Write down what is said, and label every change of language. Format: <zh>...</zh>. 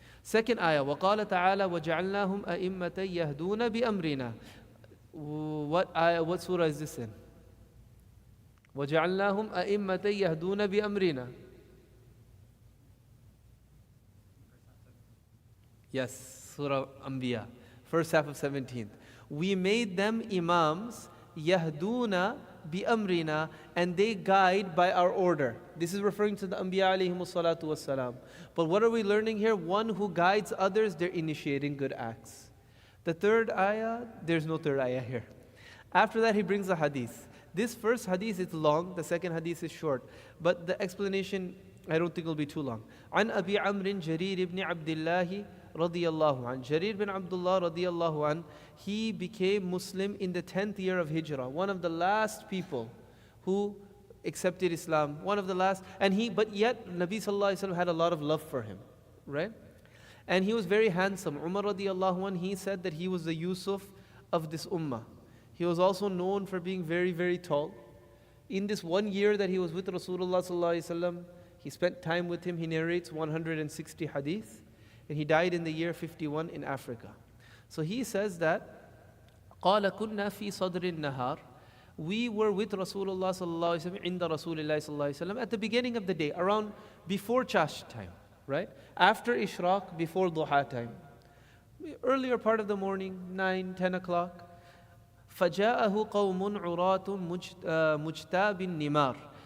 <en>Second ayah,</en> <ar>وَقَالَ تَعَالَى وَجَعَلْنَاهُمْ أَئِمَّةً يَهْدُونَ بِأَمْرِنَا.</ar> <en>What ayah, what surah is this in?</en> <ar>وَجَعَلْنَاهُمْ أَئِمَّةً يَهْدُونَ بِأَمْرِنَا.</ar> <en>Yes, Surah Anbiya, first half of 17th. We made them imams, yahduna bi amrina, and they guide by our order. This is referring to the Anbiya alayhimus salatu wassalam. But what are we learning here? One who guides others, they're initiating good acts. The third ayah, there's no third ayah here. After that, he brings a hadith. This first hadith is long, the second hadith is short. But the explanation, I don't think will be too long.</en> <ar>عن أبي عمرو جرير بن عبد الله رضي الله عنه.</ar> <en>Jarir bin Abdullah رضي الله عنه, he became Muslim in the 10th year of Hijrah. One of the last people who accepted Islam. One of the last. But yet Nabi sallallahu alaihi wasallam had a lot of love for him. Right? And he was very handsome. Umar radiallahu anhu, he said that he was the Yusuf of this ummah. He was also known for being very, very tall. In this 1 year that he was with Rasulullah sallallahu alaihi wasallam, he spent time with him. He narrates 160 hadith. And he died in the year 51 in Africa. So he says that,</en> <ar>قَالَ كُنَّا فِي صَدْرِ النَّهَارِ.</ar> <en>We were with Rasulullah sallallahu alaihi wasallam,</en> <ar>عند رسول الله صلى الله عليه وسلم,</ar> <en>at the beginning of the day, around before chash time, right? After ishraq, before duha time. Earlier part of the morning, 9, 10 o'clock.</en> <ar>فَجَاءَهُ قَوْمٌ عُرَاتٌ مُجْتَابٍ نِمَارٍ.</ar>